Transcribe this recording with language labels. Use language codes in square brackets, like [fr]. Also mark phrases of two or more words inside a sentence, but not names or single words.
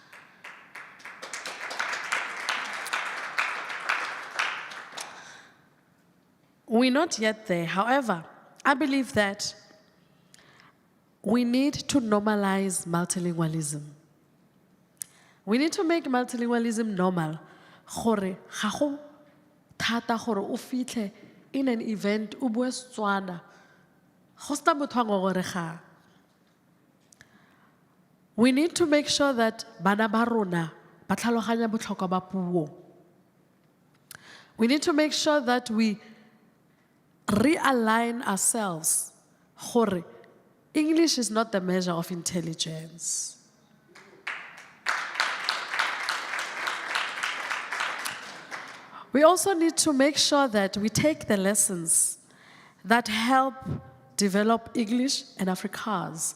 [en] We're not yet there. However, I believe that we need to normalize multilingualism. We need to make multilingualism normal. [tn] Gore ga go thata gore o fitlhe [en] in an event [tn] o bua Setswana. Go sta motho a ngogoregang. [en] We need to make sure that [tn] bana ba rona ba tlhaloganya botlhokwa ba puo. [en] We need to make sure that we realign ourselves. Gore English is not the measure of intelligence. We also need to make sure that we take the lessons that help develop English and Afrikaans.